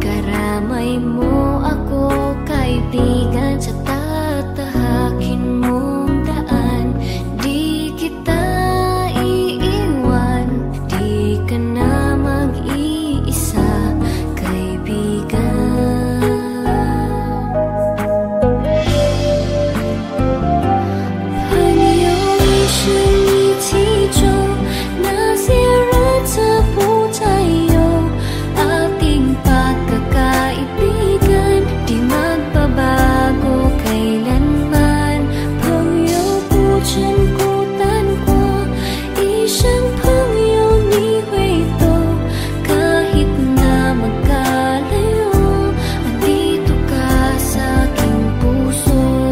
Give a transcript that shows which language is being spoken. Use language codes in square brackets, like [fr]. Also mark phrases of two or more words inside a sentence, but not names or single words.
[tl] Karamay mo ako, kaibigan, sa tatahakin mong daan. Di kita iiwan, di ka na mag-iisa, kaibigan. [zh] 朋友一生一起走，那些日子不再有。 [tl] Ating pagkakaibigan, di magbabago kailanman. [zh] 朋友不曾孤单过，一生朋友你会懂。 [tl] Kahit na magkalayo, andito ka sa aking puso.